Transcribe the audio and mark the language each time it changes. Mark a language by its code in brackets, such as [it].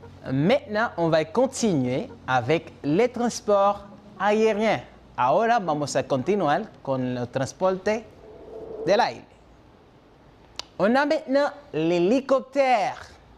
[fr] Maintenant, on va continuer avec les transports aériens. [es] Ahora vamos a continuar con el transporte del aire. [fr] On a maintenant l'hélicoptère.